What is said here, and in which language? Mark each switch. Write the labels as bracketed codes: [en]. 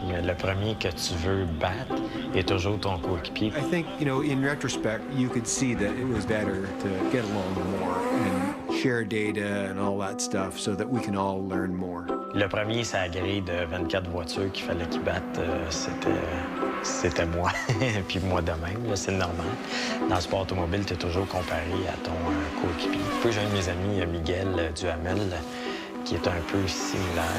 [fr] Mais le premier que tu veux battre est toujours ton coéquipier. [en] I think, in retrospect, you could see that it was better to get along more and share data and all that stuff so that we can all learn more. [fr] Le premier, c'est la grille de 24 voitures qu'il fallait qu'il batte. C'était moi, puis moi de même, c'est normal. Dans le sport automobile, tu es toujours comparé à ton coéquipier. Puis j'ai un de mes amis, Miguel Duhamel, qui est un peu similaire.